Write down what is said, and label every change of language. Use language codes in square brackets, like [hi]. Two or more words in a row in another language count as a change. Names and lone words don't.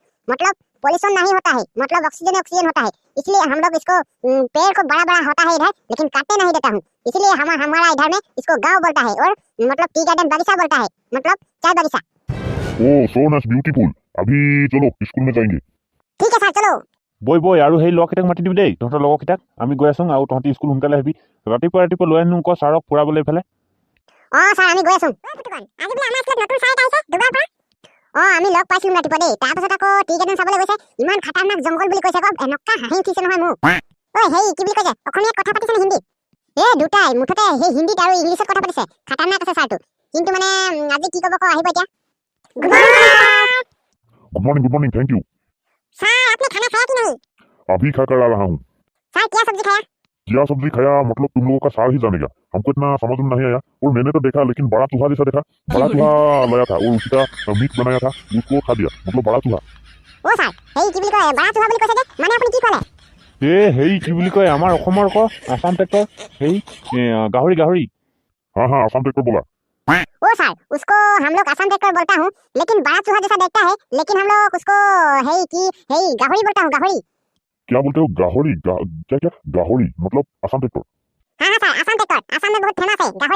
[hi] मतलब पॉल्यूशन नहीं होता है, मतलब ऑक्सीजन ऑक्सीजन होता है। इसलिए हम लोग इसको पेड़ को बड़ा बड़ा होता है इधर, लेकिन काटने नहीं देता हूँ। इसलिए हमारा इधर में इसको गाँव बोलता है और मतलब [en] tea garden [hi] बगीचा बोलता है, मतलब चाय बगीचा। [en] oh so nice beautiful. [hi] अभी चलो स्कूल में जाएंगे। ठीक है सर चलो। [as] বই বই আৰু সেই লগকেইটাক মাতি দিবি দেই, তহঁতৰ লগৰকেইটাক। আমি গৈ আছোঁ আৰু তহঁতি স্কুল সোনকালে আহিবি। ৰাতিপুৱা লৈ আনো ক ছাৰক ফুৰাবলৈ এইফালে। স্যার আমি গৈ আছো। আজি বোলে আমাৰ স্কুলত নতুন ছাৰ এটা আহিছে দুবাৰ পৰা। আমি লগ পাইছিলো ৰাতিপুৱা দেই। তাৰপিছত আকৌ [en] tea garden [as] চাবলৈ গৈছে। ইমান [hi] खतरनाक जंगल [as] বুলি কৈছে আকৌ, এনেকুৱা হাঁহি উঠিছে নহয় মোৰ। ঐ হেই কি বুলি কৈছে, অসমীয়াত কথা পাতিছে নে হিন্দীত? দুটাই মুঠতে সেই হিন্দীত আৰু ইংলিছত কথা পাতিছে। খাতাৰনাক আছে ছাৰটো। কিন্তু মানে আজি কি ক'ব ক, আহিব এতিয়া। गुड [en] morning good morning, thank you. [hi] सर आपने खाना खाया कि नहीं? अभी खा कर आ रहा हूँ। सर क्या सब्जी खाया? क्या सब्जी खाया मतलब तुम लोगों का सार ही जानेगा, हमको इतना समझ में नहीं आया। और मैंने तो देखा, लेकिन बड़ा चूहा जैसा देखा। बड़ा चूहा लाया था और उसका मीट बनाया था, उसको खा दिया। मतलब बड़ा चूहा। [as] ও ছাৰ হেই কি বুলি কয় [hi] बड़ा चूहा [as] বুলি কৈছে যে, মানে আপুনি কি ক'লে? হেই কি বুলি কয় আমাৰ অসমৰ ক আসাম ট্ৰেক্টৰ, হেই গাহৰি। [hi] हाँ हाँ आसाम ट्रैक्टर बोला। ओ सर उसको हम लोग आसाम ट्रैक्टर बोलता हूँ, लेकिन बड़ा चूहा जैसा देखता है। लेकिन हम लोग उसको [as] হেই গাহৰি [hi] बोलता हूँ, गाहरी। क्या बोलते हो गाहरी? क्या क्या गाहरी मतलब आसाम ट्रैक्टर? हाँ सर आसाम ट्रैक्टर आसाम में बहुत फेमस है गाहरी।